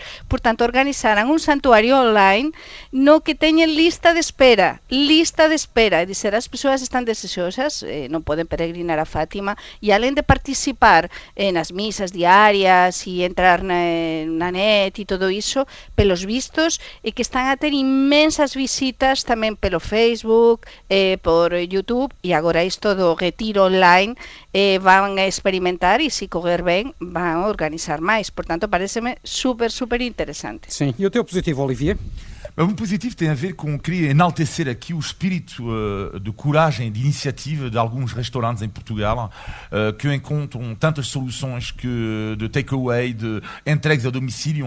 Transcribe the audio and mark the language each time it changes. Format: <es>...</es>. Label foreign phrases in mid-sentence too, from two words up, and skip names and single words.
<gl>Por tanto, organizaran un santuario online no que teñen lista de espera, e dizer, as persoas están desexosas, non poden peregrinar a Fátima, e alén de participar nas misas diarias e entrar na net e todo iso, pelos vistos, e que están a ter inmensas visitas tamén pelo Facebook, por YouTube, e agora isto do retiro online van a experimentar e se correr ben van a organizar máis. Por tanto, pareceme super interessante.</gl> <pt>Sim, e o teu positivo, Olivier? O meu positivo tem a ver com querer enaltecer aqui o espírito de coragem, de iniciativa de alguns restaurantes em Portugal que encontram tantas soluções de takeaway, de entregas a domicílio.</pt>